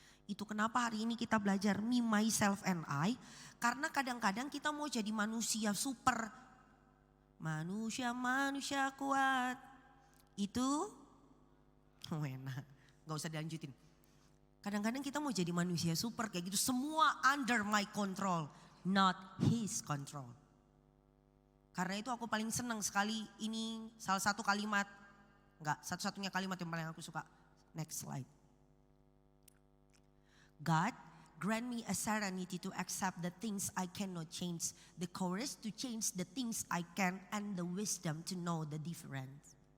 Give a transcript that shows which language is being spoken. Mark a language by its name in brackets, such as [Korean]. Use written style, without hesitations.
[Indonesian] Itu kenapa hari ini kita belajar [English] me, myself and I. [Indonesian] Karena kadang-kadang kita mau jadi manusia super. Manusia kuat. Itu enak, gak usah dilanjutin. Kadang-kadang kita mau jadi manusia super kayak gitu. [English] Semua under my control, not his control. [Indonesian] Karena itu aku paling senang sekali ini salah satu kalimat. Enggak, satu-satunya kalimat yang paling aku suka. [English] Next slide. God Grant me a serenity to accept the things I cannot change, the courage to change the things I can, and the wisdom to know the difference.